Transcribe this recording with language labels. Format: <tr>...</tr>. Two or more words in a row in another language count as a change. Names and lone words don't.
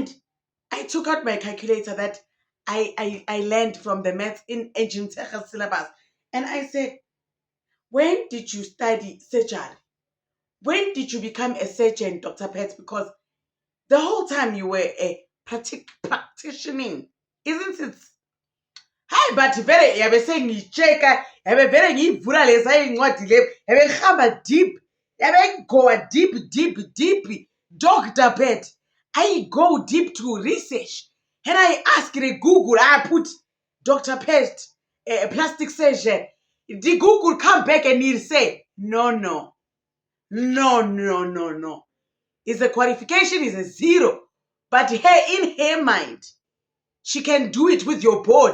<en>And I took out my calculator that I learned from the maths in engine syllabus. And I said, when did you study surgery? When did you become a surgeon, Dr. Pet? Because the whole time you were a practitioning, isn't it?</en> <zu>Hayi but vele yabe sengiyisheka yabe vele ngiyivula lesa incwadi le yabe ngihamba deep yabe goa deep Dr.</zu> <en>Pet. I go deep to research and I ask the Google, I put Dr. Pet plastic surgeon. The Google come back and he'll say no. Is the qualification is a 0, but in her mind she can do it with your body.</en>